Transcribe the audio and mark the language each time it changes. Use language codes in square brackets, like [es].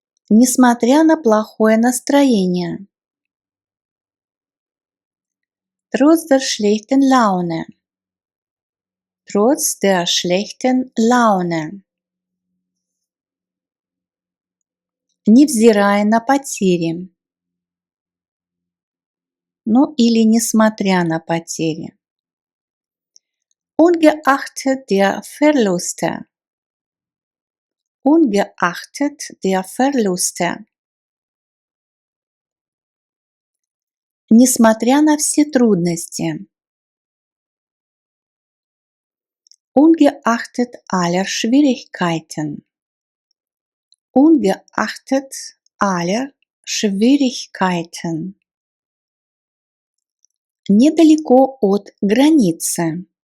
[ru] Несмотря на плохое настроение. [de] Trotz der schlechten Laune. Trotz der schlechten Laune. [ru] Невзирая на потери. Ну или несмотря на потери. [de] Ungeachtet der Verluste. Ungeachtet der Verluste. [ru] Несмотря на все трудности. [de] Ungeachtet aller Schwierigkeiten. Ungeachtet aller Schwierigkeiten. [ru] Недалеко от границы.